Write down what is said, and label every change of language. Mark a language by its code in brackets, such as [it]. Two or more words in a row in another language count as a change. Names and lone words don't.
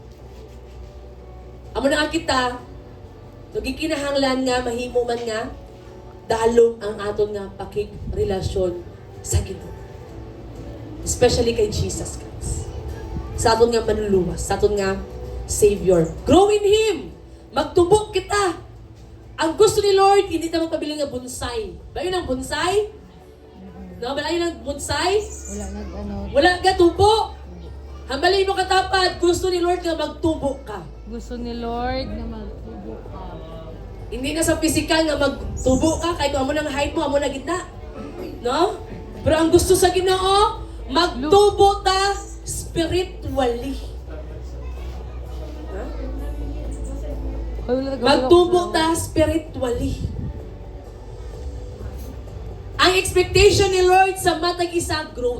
[hil] Amo na kita, nagikinahanglan nga, mahimo man nga, dalom ang aton nga pakig-relasyon sa Ginoo. Especially kay Jesus Christ. Sa aton nga manluluwas, sa aton nga Savior. [en] Grow in Him. [hil] Magtubok kita. Ang gusto ni Lord, [tl] hindi tayo [hil] magpabiling nga bonsai. [tl] Ba yun ang bonsai? No, ba yun ang bonsai? [hil] Wala nga tubo. Hambalin mo katapad, gusto ni Lord nga magtubo ka. [tl] Gusto ni Lord na magtubo ka. Hindi na [hil] sa physical nga magtubo ka, kahit amo nang height mo, amo na gitna. No? Pero ang gusto sa Ginoo, magtubo ta spiritually. Ha? Magtubo ta spiritually. Ang expectation ni Lord sa matag isa, growth.